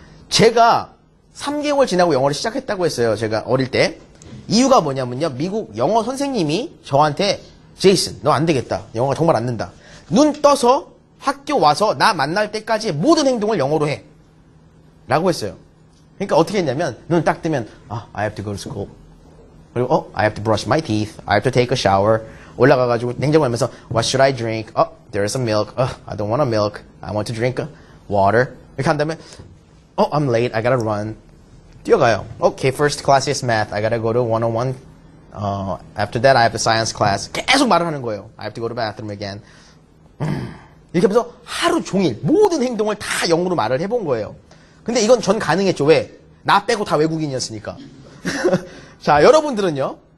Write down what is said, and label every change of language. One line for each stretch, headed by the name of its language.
Korean: 제가 3개월 지나고 영어를 시작했다고 했어요. 제가 어릴 때. 이유가 뭐냐면요. 미국 영어 선생님이 저한테 제이슨, 너 안 되겠다. 영어가 정말 안 된다. 눈 떠서 학교 와서 나 만날 때까지의 모든 행동을 영어로 해. 라고 했어요. 그러니까 어떻게 했냐면 눈 딱 뜨면
English: I have to go to school. 그리고 I have to brush my teeth. I have to take a shower.
Korean: 올라가가지고 냉장고 열면서
English: What should I drink? There's some milk. I don't want a milk. I want to drink water.
Korean: 이렇게 한 다음에
English: I'm late. I gotta run.
Korean: 뛰어가요.
English: Okay, first class is math. I gotta go to 101. After that, I have the science class.
Korean: 계속 말을 하는 거예요.
English: I have to go to the bathroom again.
Korean: 이렇게 하면서 하루 종일 모든 행동을 다 영어로 말을 해본 거예요. 근데 이건 전 가능했죠. 왜? 나 빼고 다 외국인이었으니까. 자, 여러분들은요.